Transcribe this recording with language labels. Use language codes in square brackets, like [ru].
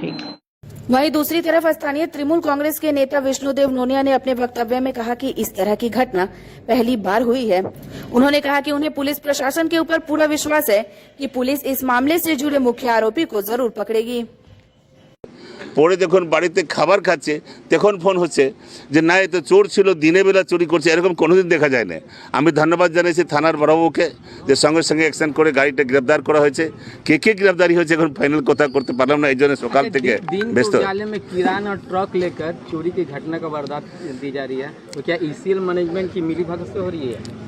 [hi] ठीक। वहीं दूसरी तरफ स्थानीय तृणमूल कांग्रेस के नेता विष्णुदेव नोनिया ने अपने वक्तव्य में कहा कि इस तरह की घटना पहली बार हुई है। उन्होंने कहा कि उन्हें पुलिस प्रशासन के ऊपर पूरा विश्वास है कि पुलिस इस मामले से जुड़े मुख्य आरोपी को जरूर पकड़ेगी। [bn] পরে যখন বাড়িতে খাবার খাচ্ছে তখন ফোন হচ্ছে যে না এ তো চোর ছিল, দিনের বেলা চুরি করছে, এরকম কোনোদিন দেখা যায় না। আমি ধন্যবাদ জানাইছি থানার বড়বাবুকে যে সঙ্গে সঙ্গে অ্যাকশন করে গাড়িটা গ্রেপ্তার করা হয়েছে। কে গ্রেপ্তারি হয়েছে এখন ফাইনাল কথা করতে পারলাম না, এই জন্য সকাল থেকে ব্যস্ত। [hi] उजाले में किरान और ट्रक लेकर चोरी की घटना का वारदात दी जा रही है, तो क्या ईसीएल मैनेजमेंट की मिलीभगत से हो रही है?